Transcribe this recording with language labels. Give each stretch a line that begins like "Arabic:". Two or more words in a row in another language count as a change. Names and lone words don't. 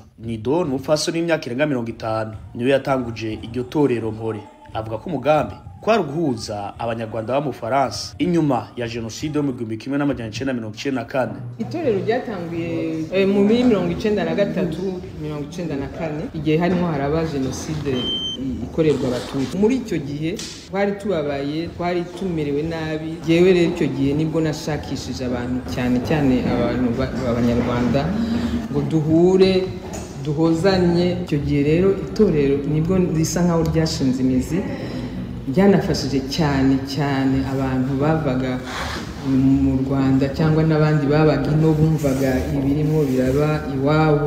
Rundi: Nido n'umupfaso n'imyaka irenga 50 niwe yatanguje iryo torero Mpore. Avuga ko umugambi kwari guhuza abanyarwanda ba mu Faransa inyuma ya genocide yo mu 1994. Itorero ryatanguye mu 1993-94 igihe harimo haraba genocide ikorerwa abatutsi.
Kinyarwanda: Muri icyo gihe twari tubabaye, twari tumerewe nabi. Jewe rero icyo gihe nibwo nashakishije abantu cyane abantu b'abanyarwanda ngo duhure duhozanye.
Rundi: Icyo gihe rero itorero nibwo risa nkaho ryashinze imizi, byanafashije cyane abantu bavaga mu Rwanda cyangwa n'abandi babaga ino bumvaga ibirimo biraba iwabo.